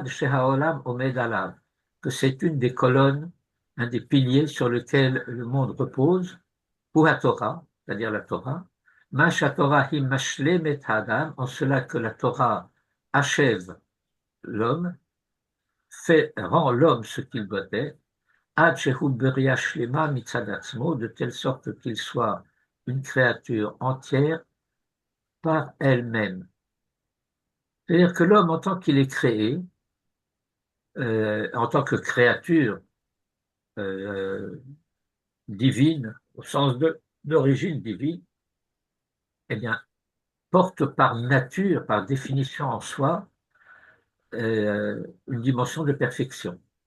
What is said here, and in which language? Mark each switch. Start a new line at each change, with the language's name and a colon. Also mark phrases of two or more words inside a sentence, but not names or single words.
Hebrew: שהעולם עומד עליו,
French: que c'est une des colonnes, un des piliers sur lequel le monde repose, ou la Torah, c'est-à-dire la Torah,
Hebrew: מה שהתורה היא משלמת אדם,
French: en cela que la Torah achève l'homme, rend l'homme ce qu'il doit être,
Hebrew: עד שהוא בריה שלמה מצד עצמו,
French: de telle sorte qu'il soit une créature entière par elle-même. C'est-à-dire que l'homme, en tant qu'il est créé, en tant que créature euh, divine, au sens d'origine divine, eh bien, porte par nature, par définition en soi, une dimension de perfection.